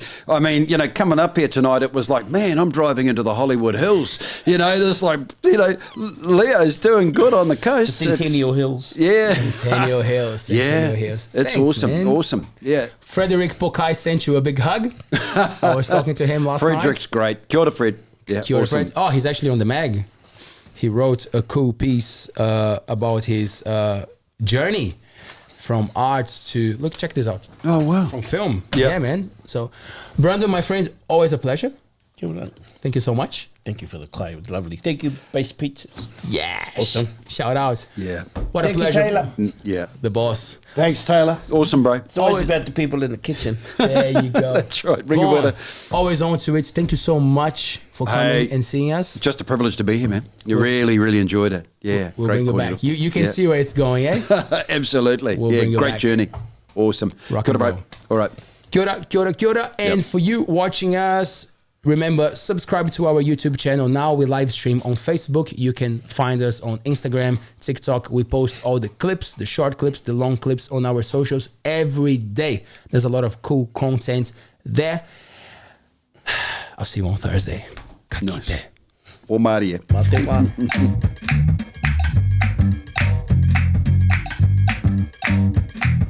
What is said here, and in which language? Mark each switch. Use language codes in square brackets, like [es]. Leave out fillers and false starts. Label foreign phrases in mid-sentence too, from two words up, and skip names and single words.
[en] I mean, coming up here tonight, it was like, man, I'm driving into the Hollywood Hills. There's like, Leo's doing good on the coast. Centennial Hills. Yeah. Centennial Hills. Centennial Hills. It's Thanks, awesome. man. Awesome. Yeah. Frederick Pokai sent you a big hug. I was talking to him last Frederick's night. great. [mi] Kia ora, Fred. Yeah. Kia ora, [en] awesome. Fred. Oh, he's actually on the mag. He wrote a cool piece about his journey from arts to look. Check this out. Oh, wow. From film. Yeah. Yeah, man. So, Brandon, my friend, always a pleasure. [mi] Kia ora. [en] Thank you so much. Thank you for the clay. It was lovely. Thank you, Base Pizzas. Yeah. Awesome. Shout out. Yeah. What Thank a you, pleasure. Taylor. Yeah. The boss. Thanks, Taylor. Awesome, bro. It's always Always- about the people in the kitchen. There you go. That's right. Ring Vaughan, a winner. always on to it. Thank you so much for coming Hey. and seeing us. Just a privilege to be here, man. You really, really enjoyed it. Yeah. We'll great bring it cordial. back. You can Yeah. see where it's going, eh? Absolutely. We'll yeah, bring it great back. journey. Awesome. Rock [mi] Kia [en] and [mi] ora, bro. [en] roll. All right. [mi] Kia ora, kia ora, kia ora. [en] And Yep. for you watching us, remember, subscribe to our YouTube channel. Now we live stream on Facebook. You can find us on Instagram, TikTok. We post all the clips, the short clips, the long clips on our socials every day. There's a lot of cool content there. I'll see you on Thursday. Ka Nice. [mi] kite. O Māori e. Mate wā.